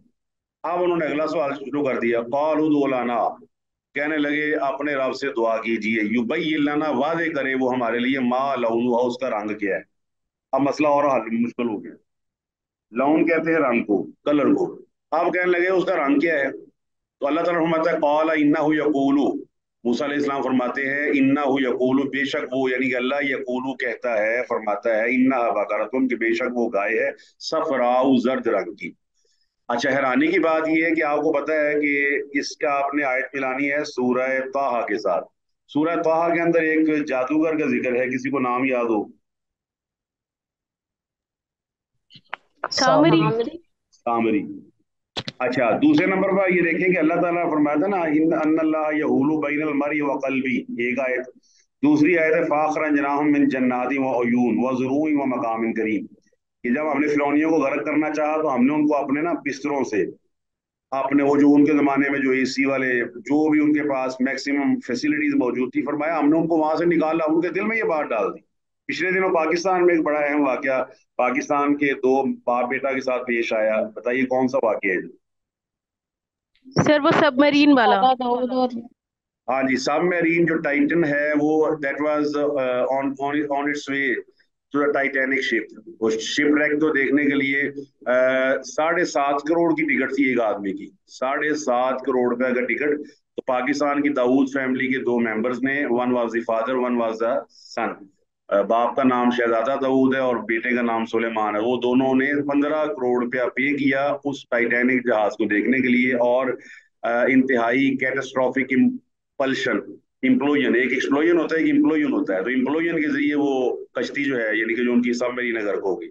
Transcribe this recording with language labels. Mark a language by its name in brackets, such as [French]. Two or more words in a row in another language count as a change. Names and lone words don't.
[Hindi] अब उन्होंने अगला सवाल शुरू कर दिया। [Arabic] قالوا ادع لنا, [Hindi] कहने लगे अपने रब से दुआ कीजिए, [Arabic] يبين لنا, [Hindi] वादे करे वो हमारे लिए, [Arabic] ما لونها, [Hindi] उसका रंग क्या है। अब मसला और हल मुश्किल हो गया। लौन कहते हैं रंग को, कलर को। अब कहने लगे उसका रंग क्या है। तो अल्लाह ताला फरमाता है [Arabic] قال إنه يقول, [Hindi] मूसा अलैहिस्सलाम फरमाते हैं [Arabic] إنه يقول, [Hindi] बेशक वो, यानी कि अल्लाह यकूलु कहता है, फरमाता है, [Arabic] إنها بقرة, [Hindi] कि बेशक वो गाय है, सफराउ, जर्द रंग की। अच्छा, हैरानी की बात यह है कि आपको पता है कि इसका आपने आयत मिलानी है सूरह ताहा के साथ। सूरह ताहा के अंदर एक जादूगर का जिक्र है, किसी को नाम याद हो? सामरी। सामरी। अच्छा, दूसरे नंबर पर ये देखें कि अल्लाह ताला ने फरमाया था ना, [Arabic] إن أن الله يحول بين المرء وقلبي, [Hindi] एक आयत। दूसरी आयत है [Arabic] فأخرجناهم من جنات وعيون وزروع ومقام كريم, [Hindi] कि जब हमने फिरौनियों को गर्क करना चाहा तो हमने उनको अपने ना बिस्तरों से, आपने वो जो उनके जमाने में जो एसी वाले, जो भी उनके पास [English] maximum facilities [Hindi] मौजूद थी, फरमाया हमने उनको वहां से निकाला, उनके दिल में ये बात डाल दी। पिछले दिनों पाकिस्तान में एक बड़ा अहम वाकया पाकिस्तान के दो बाप बेटा के साथ पेश आया। बताइए कौन सा वाकया है? सर वो सबमरीन वाला। दादा दाऊद और हाँ जी, सबमरीन जो टाइटन है वो, [English] That was on on its way to the Titanic ship. [Hindi] वो [English] ship wreck [Hindi] तो देखने के लिए 7.5 करोड़ की टिकट थी एक आदमी की, 7.5 करोड़ रुपए का टिकट। तो पाकिस्तान की दाऊद फैमिली के दो मेंबर्स ने, [English] One was the father, one was the son. [Hindi] बाप का नाम शहजादा दाऊद है और बेटे का नाम सुलेमान है। वो दोनों ने 15 करोड़ रुपया पे किया उस टाइटैनिक जहाज को देखने के लिए। और इंतहाई [English] catastrophic pulsion, [Hindi] इम्प्लोजन, एक एक्सप्लोजन होता है, एक इम्प्लोजन होता है, तो इम्प्लोजन के जरिए वो कश्ती जो है, यानी कि जो उनकी सबमरीन गर्क होगी।